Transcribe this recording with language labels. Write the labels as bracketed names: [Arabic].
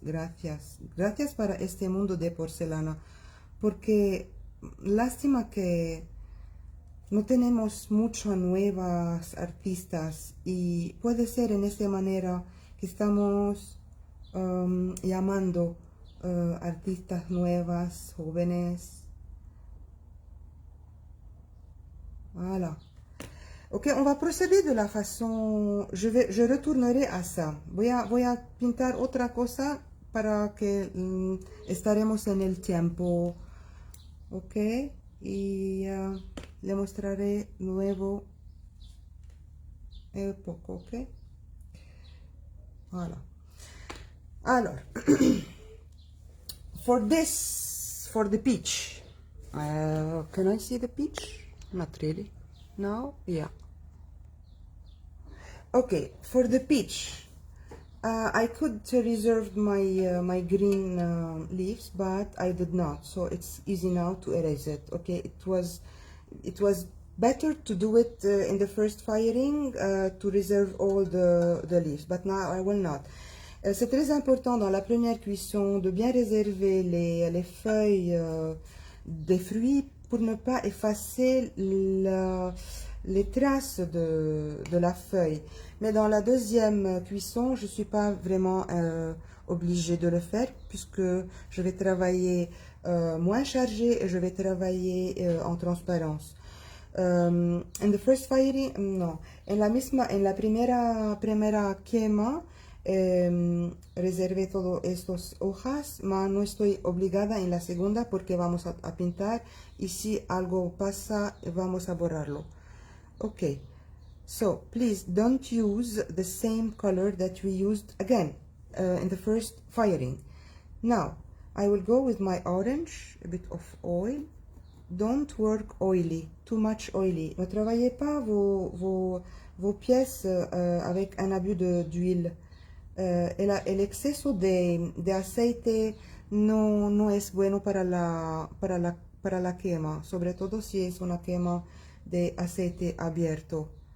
[Spanish] Gracias para este mundo de porcelana, porque lástima que no tenemos muchas nuevas artistas, y puede ser en esta manera que estamos llamando artistas nuevas, jóvenes. [French] Voilà. Ok, on va procéder de la façon, je retournerai à ça. [Spanish] Voy a pintar otra cosa para que estaremos en el tiempo. Ok, y le mostraré luego un poco, ok. [French] Voilà. Alors, [English] for the peach, can I see the peach? Not really. No? Yeah. Okay, for the peach, I could reserve my green leaves, but I did not, so it's easy now to erase it. Okay, it was better to do it in the first firing, to reserve all the leaves, but now I will not. [French] C'est très important dans la première cuisson de bien réserver les feuilles des fruits pour ne pas effacer les traces de la feuille. Mais dans la deuxième cuisson, je ne suis pas vraiment obligée de le faire, puisque je vais travailler moins chargé et je vais travailler en transparence. [English] In the first firing, no. [Spanish] En la primera quema, reservé todas estas hojas, pero no estoy obligada en la segunda porque vamos a pintar y si algo pasa vamos a borrarlo. [English] Okay, so please don't use the same color that we used again in the first firing. Now I will go with my orange, a bit of oil. Don't work oily, too much oily. [French] Ne travaillez pas vos pièces avec un abus d'huile. [Spanish] El exceso de aceite no es bueno para la quema, sobre todo si es una quema de aceite abierto.